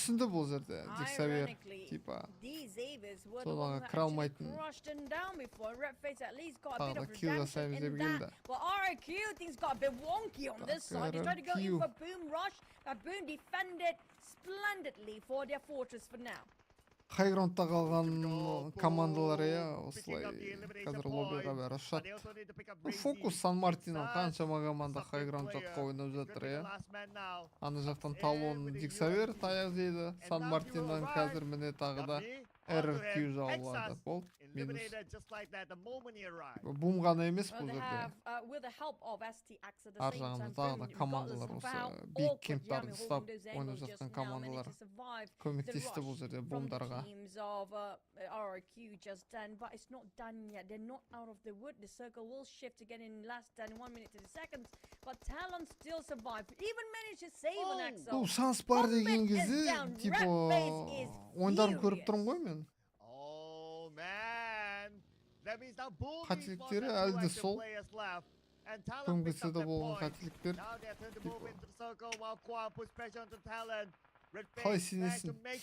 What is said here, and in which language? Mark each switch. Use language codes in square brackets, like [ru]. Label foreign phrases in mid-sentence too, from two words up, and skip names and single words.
[kk] бұл жерде Диксавер типа содан кіра алмайтын тағы килл жасаймыз деп келді. [en] But RQ things got a bit wonky on this side. He's trying to go in for Boom Rush. Boom defended splendidly for their fortress for now. [kk] хайграундта қалған командалар осылай қазір лоббиға бәрі ұшады. Фокус Сан-Мартиннан қаншама команда хайграунд жаққа ойнап жатыр. Аны жақтан талон Диксавер таяқ жейді. Сан-Мартиннан қазір міне тағы да RRQ жауылады. Бұл минус. Бум ғана емес бұл жерде. Ар жағында тағы да командалар осы биг кемптарды ұстап ойнап жатқан командалар көмектесті бұл жерде бумдарға. [en] RRQ just done, but it's not done yet. They're not out of the wood. The circle will shift again in last 10, 1 minute to the seconds, but Talon still survived. Even managed to save an Axel. [kk] Бұл шанс бар деген кезде, типа, ойындарын көріп тұрмын ғой мен. Қателіктері әлде сол. Көмгісі де болған қателіктер. Қалай сенесің?